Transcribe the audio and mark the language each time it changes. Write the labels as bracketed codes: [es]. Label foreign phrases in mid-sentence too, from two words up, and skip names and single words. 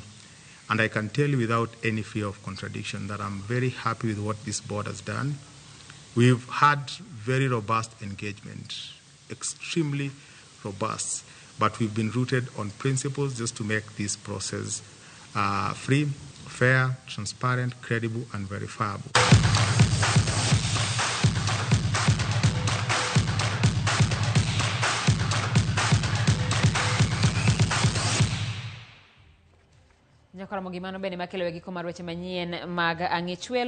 [en] And I can tell you without any fear of contradiction that I'm very happy with what this board has done. We've had very robust engagement, extremely robust. But we've been rooted on principles just to make this process free, fair, transparent, credible, and verifiable. [luo] Ramogi mano bende makelo e giko mar weche manyien mag ang'ichwelo.